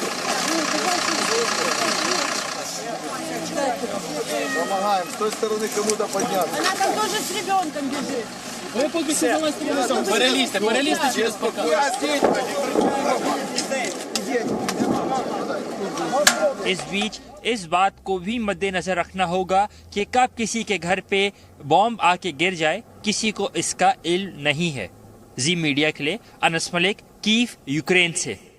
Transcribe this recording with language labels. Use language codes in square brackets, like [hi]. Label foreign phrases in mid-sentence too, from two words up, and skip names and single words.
[ru] Помогаем. С той стороны кому-то подняться. Она там тоже с ребенком бежит. [uk] Ви поки перелізьте через пока. [hi] इस बीच इस बात को भी मद्देनजर रखना होगा कि कब किसी के घर पे बॉम्ब आके गिर जाए, किसी को इसका इल्म नहीं है। जी मीडिया के लिए अनस मलिक, कीव, यूक्रेन से।